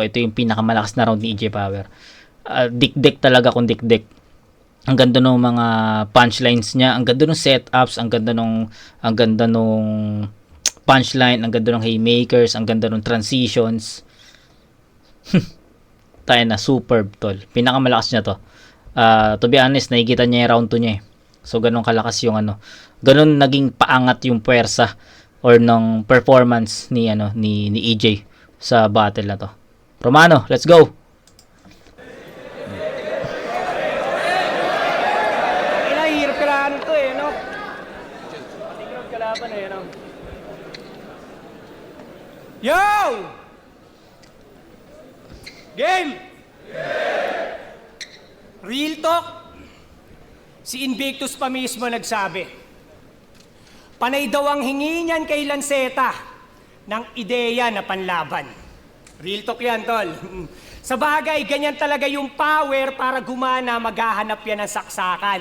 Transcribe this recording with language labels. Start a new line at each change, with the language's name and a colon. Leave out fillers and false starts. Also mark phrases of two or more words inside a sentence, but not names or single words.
Filipino: Ito yung pinakamalakas na round ni EJ Power. Dik-dik talaga kung dik-dik. Ang ganda ng mga punchlines niya, ang ganda ng setups, ang ganda nung punchline, ang ganda ng haymakers, ang ganda ng transitions. Tayo na, superb, tol. Pinakamalakas niya to.
English: To be honest,
Filipino: nakikita niya yung round 2 niya eh. So, ganun kalakas yung ganun naging paangat yung puwersa or ng performance ni EJ sa battle na to.
English: Romano, let's go!
Filipino: Hirap kalaban to eh, no? Hirap kalaban eh, no? Yo! Game!
English: Real talk,
Filipino: si Invictus pa mismo nagsabi, panay daw ang hingi niyan kay Lanceta ng ideya na panlaban.
English: Real talk
Filipino: yan, tol. Sa bagay, ganyan talaga yung power para gumana, maghahanap yan ng saksakan.